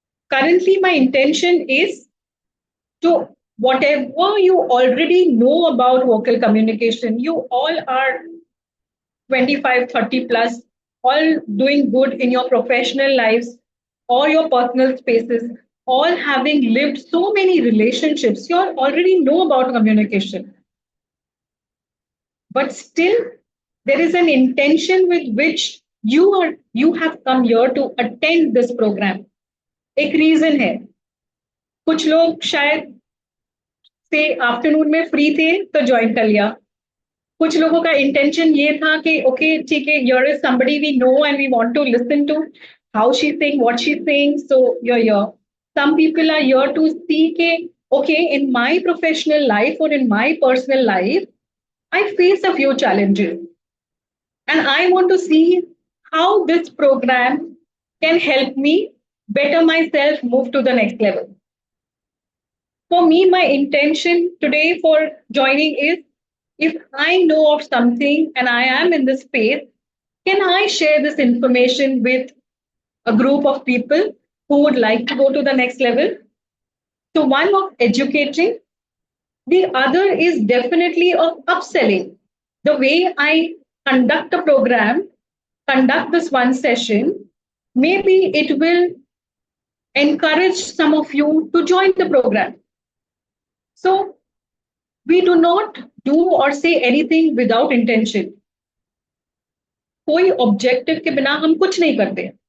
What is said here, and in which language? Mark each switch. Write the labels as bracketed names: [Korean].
[English] Currently, my intention is to whatever you already know about vocal communication, you all are 25, 30 plus, all doing good in your professional lives or your personal spaces, all having lived so many relationships, you all already know about communication. But still, there is an intention with which you have come here to attend this program. [Hindi] एक reason है. कुछ लोग शायद से afternoon में free थे तो join कर लिया. कुछ लोगों का इंटेंशन ये था कि ओके ठीक है, [English] Here is somebody we know and we want to listen to how she is saying what she is saying, so you're here. Some people are here to see ke, okay, in my professional life or in my personal life, I face a few challenges. And I want to see how this program can help me better myself, move to the next level. For me, my intention today for joining is, if I know of something and I am in this space, can I share this information with a group of people who would like to go to the next level? So one of educating, the other is definitely of upselling. The way I conduct a program, conduct this one session, maybe it will encourage some of you to join the program. So we do not do or say anything without intention. [Hindi] कोई objective के बिना हम कुछ नहीं करते.